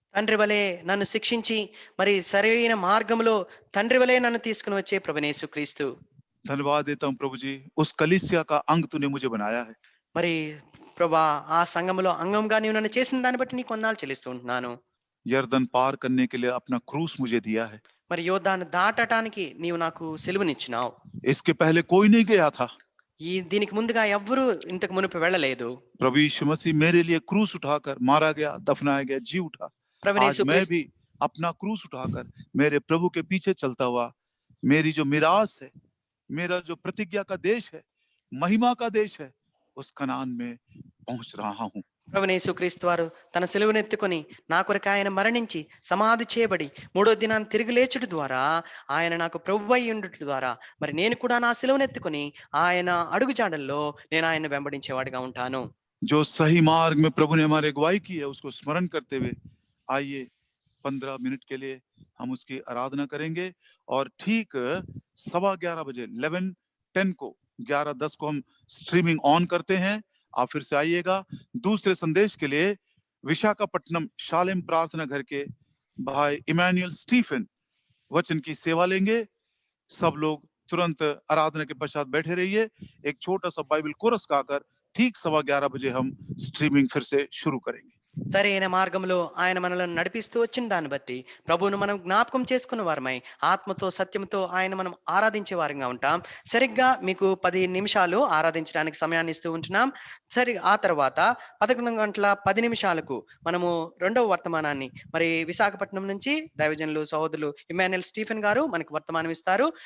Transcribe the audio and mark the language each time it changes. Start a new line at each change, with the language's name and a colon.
Telugu: తండ్రి వలె నన్ను శిక్షించి మరి సరైన మార్గంలో తండ్రి వలె నన్ను తీసుకుని వచ్చే ప్రభుని యేసుక్రీస్తు.
Hindi: धन्यवाद देता हूं प्रभु जी, उस कलीसिया का अंग तूने मुझे बनाया है।
Telugu: మరి ప్రభా, ఆ సంఘములో అంగంగా నీవు నన్ను చేసిన దాన్ని బట్టి నీకు వందనాలు చెల్లిస్తూ ఉంటున్నాను.
Hindi: यर्दन पार करने के लिए अपना क्रूस मुझे दिया है।
Telugu: మరి యోర్దాను దాటటానికి నీవు నాకు సిలువనిచ్చినావు.
Hindi: इसके पहले कोई नहीं गया था।
Telugu: దీనికి ముందుగా ఎవ్వరూ ఇంతకు మునుపు వెళ్ళలేదు.
Hindi: प्रभु यीशु मसीह मेरे लिए क्रूस उठाकर मारा गया, दफनाया गया, जी उठा।
Telugu: ప్రభుని
Hindi: आज मैं
Telugu: యేసుక్రీస్తు
Hindi: भी अपना क्रूस उठाकर मेरे प्रभु के पीछे चलता हुआ, मेरी जो मिरास है, मेरा जो प्रतिज्ञा का देश है, महिमा का देश है, उस कनान में पहुंच रहा हूं।
Telugu: ప్రభువైన యేసుక్రీస్తు వారు తన సిలువనెత్తుకొని నా కొరకు ఆయన మరణించి సమాధి చేయబడి మూడో దినాన్ని తిరిగి లేచుట ద్వారా ఆయన నాకు ప్రభువై ఉండుట ద్వారా మరి నేను కూడా నా సిలువనెత్తుకొని ఆయన అడుగుజాడల్లో నేను ఆయన వెంబడించేవాడిగా ఉంటాను.
Hindi: जो सही मार्ग में प्रभु ने हमारी अगुवाई की है, उसको स्मरण करते हुए आइए 15 मिनट के लिए हम उसकी आराधना करेंगे। और ठीक 11:15 बजे 11:10 को 11:10 को हम स्ट्रीमिंग ऑन करते हैं। आप फिर से आइएगा। दूसरे संदेश के लिए विशाखापट्टनम शालेम प्रार्थना घर के भाई इमैनुअल स्टीफन वचन की सेवा लेंगे। सब लोग तुरंत आराधना के पश्चात बैठे रहिए। एक छोटा सा बाइबल कोरस गाकर ठीक 11:15 बजे हम स्ट्रीमिंग फिर से शुरू करेंगे।
Telugu: సరైన మార్గంలో ఆయన మనల్ని నడిపిస్తూ వచ్చిన దాన్ని బట్టి ప్రభువును మనం జ్ఞాపకం చేసుకున్న వారమై ఆత్మతో సత్యంతో ఆయన మనం ఆరాధించే వారంగా ఉంటాం. సరిగ్గా మీకు 10 నిమిషాలు ఆరాధించడానికి సమయాన్ని ఇస్తూ ఉంటున్నాం. ఆ తర్వాత 11:10 మనము రెండవ వర్తమానాన్ని మరి విశాఖపట్నం నుంచి దైవజనులు సహోదరులు ఇమాన్యుయల్ స్టీఫెన్ గారు మనకు వర్తమానం ఇస్తారు.